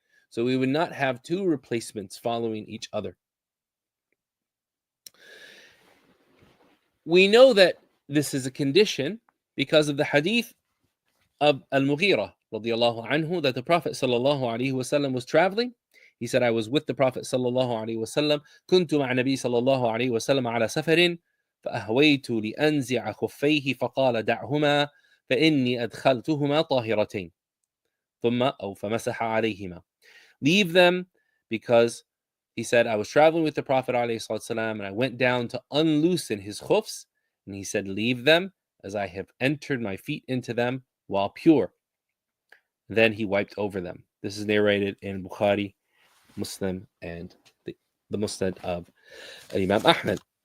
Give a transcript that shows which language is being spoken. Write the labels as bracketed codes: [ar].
[en] So we would not have 2 replacements following each other. We know that this is a condition because of the hadith of al-Mughira radiyallahu anhu, that the Prophet sallallahu alaihi wasallam was traveling. He said, I was with the Prophet sallallahu alaihi wasallam. [ar] كنت مع النبي صلى الله عليه وسلم على سفر فأهويت لأنزع خفيه فقال دعهما فإني أدخلتهما طاهرتين ثم أو فمسح عليهما. [en] Leave them, because he said, I was traveling with the Prophet ﷺ, and I went down to unloosen his khufs, and he said, leave them, as I have entered my feet into them while pure. Then he wiped over them. This is narrated in Bukhari, Muslim, and the Musnad of Imam Ahmad.